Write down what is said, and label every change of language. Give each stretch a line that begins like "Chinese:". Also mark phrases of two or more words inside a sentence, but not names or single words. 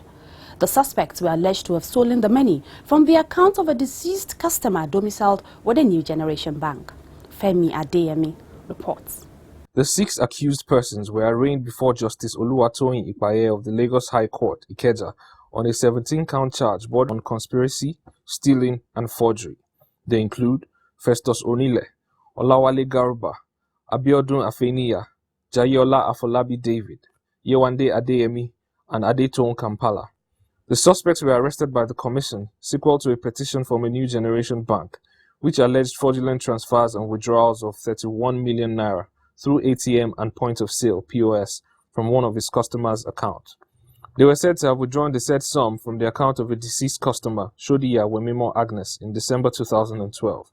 English: The suspects were alleged to have stolen the money from the account of a deceased customer domiciled with a New Generation Bank. Femi Adeyemi reports. The 6 accused persons were arraigned before Justice Oluwatoyin Ipaye of the Lagos High Court, Ikeja, on a 17-count charge bordering on conspiracy, stealing, and forgery. They include Festus Onile, Olawale Garuba, Abiodun Afeniya, Jayola Afolabi David, Yewande Adeyemi, and Adetoun Kampala. The suspects were arrested by the Commission, sequel to a petition from a New Generation Bank, which alleged fraudulent transfers and withdrawals of 31 million naira through ATM and point of sale (POS) from one of his customers' accounts. They were said to have withdrawn the said sum from the account of a deceased customer, Shodiya Wemimo Agnes, in December 2012.